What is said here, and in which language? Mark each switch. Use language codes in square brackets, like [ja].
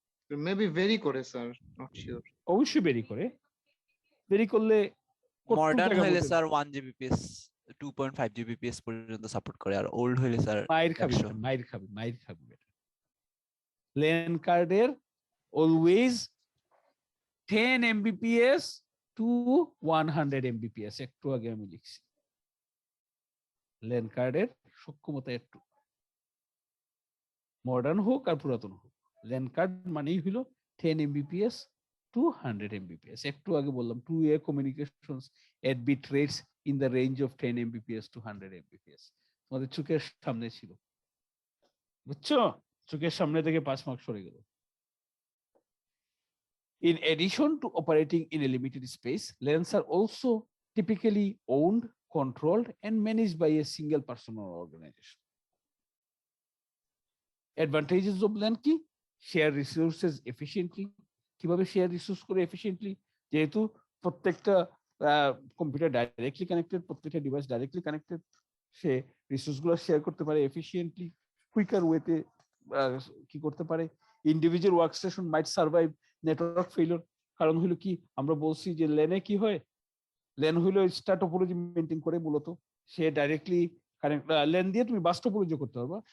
[en] Maybe vary [bn] করে sir, [en] not sure. [bn] অবশ্যই বেরি করে, বেরি করলে কতটুকু মডার্ন জায়গা হইলে বলতে স্যার 1 Gbps 2.5 Gbps পর্যন্ত সাপোর্ট করে, আর ওল্ড হইলে স্যার মাইর খাবি, 100। মাইর খাবি বেটা। লেন কার্ডের অলওয়েজ 10 Mbps টু 100 Mbps, একটু আগে আমি লিখছি। লেন কার্ডের সক্ষমতা একটু, মডার্ন হোক আর পুরাতন হোক, লেন কার্ড মানেই হলো 10 Mbps টু 100 Mbps। একটু আগে বললাম [en] 2-way communications at bit rates in the range of 10 Mbps to 100 Mbps। [bn] তোমাদের চোখের সামনে ছিল, বুঝছো? চোখের সামনে থেকে 5 মার্ক সরে গেল। [en] In addition to operating in a limited space, LANs are also typically owned, controlled, and managed by a single person or organization. Advantages of LAN কি? Share resources efficiently. কিভাবে share resource করে efficiently? [bn] যেহেতু প্রত্যেকটা computer directly connected, প্রত্যেকটা device directly connected, সে resource গুলো share করতে পারে efficiently, quicker ওয়েতে কি করতে পারে। [en] Individual workstation might survive network failure. [bn] কারণ হলো কি, আমরা বলছি যে লেনে কি হয়, লেন হইলো স্টার টপোলজি মেইনটেইন করে, মূলত সে ডাইরেক্টলি কানেক্ট, লেন দিয়ে তুমি বাস টপোলজি করতে পারবা।